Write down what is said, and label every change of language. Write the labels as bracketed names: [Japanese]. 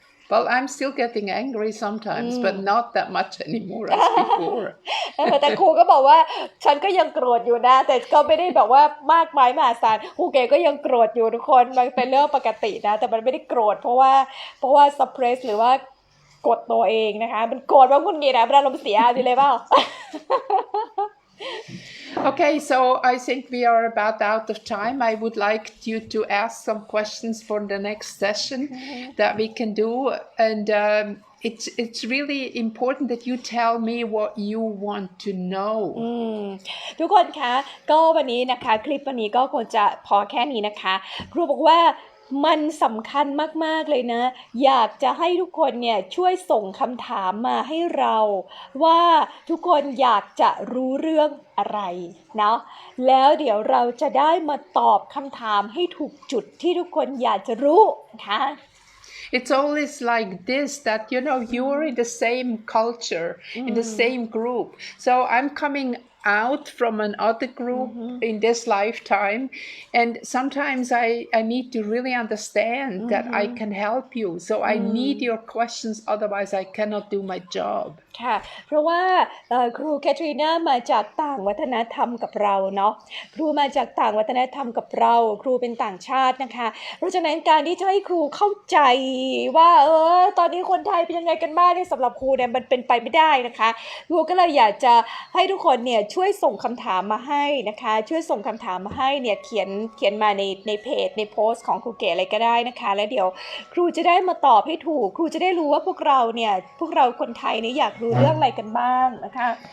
[English] Well, I'm still getting angry sometimes, but not that much anymore as before. [Thai] แต่ครูก็บอกว่าฉันก็ยังโกรธอยู่นะแต่ก็ไม่ได้แบบว่ามากมายมหาศาลครูเก๋ก็ยังโกรธอยู่ทุกคนมันเป็นเรื่องปกตินะแต่มันไม่ได้โกรธเพราะว่า suppress หรือว่ากดตัวเองนะคะมันโกรธว่าคุณงี้นะมันอารมณ์เสียดีเลยเปล่า [English] Okay, so I think we are about out of time. I would like you to ask some questions for the next session that we can do. And it's really important that you tell me what you want to know. [Thai] ทุกคนคะก็วันนี้นะคะคลิปวันนี้ก็คงจะพอแค่นี้นะคะครูบอกว่ามันสำคัญมากๆเลยนะอยากจะให้ทุกคนเนี่ยช่วยส่งคำถามมาให้เราว่าทุกคนอยากจะรู้เรื่องอะไรเนาะแล้วเดี๋ยวเราจะได้มาตอบคำถามให้ถูกจุดที่ทุกคนอยากจะรู้นะคะ [English] It's always like this that, you're in the same culture, in the same group. So I'm coming out from another group in this lifetime, and sometimes I need to really understand that I can help you. So I need your questions, otherwise I cannot do my job. [Thai] ค่ะเพราะว่าครูแคทรีนามาจากต่างวัฒนธรรมกับเราเนาะครูมาจากต่างวัฒนธรรมกับเราครูเป็นต่างชาตินะคะเพราะฉะนั้นการที่จะให้ครูเข้าใจ ว่าตอนนี้คนไทยเป็นยังไงกันบ้างเนี่ยสำหรับครูเนี่ยมันเป็นไปไม่ได้นะคะครูก็เลยอยากจะให้ทุกคนเนี่ยช่วยส่งคำถามมาให้นะคะช่วยส่งคำถามมาให้เนี่ยเขียนมาในเพจในโพสต์ของครูเก๋อะไรก็ได้นะคะแล้วเดี๋ยวครูจะได้มาตอบให้ถูกครูจะได้รู้ว่าพวกเราคนไทยเนี่ยอยากรู้เรื่องอะไรกันบ้างนะคะ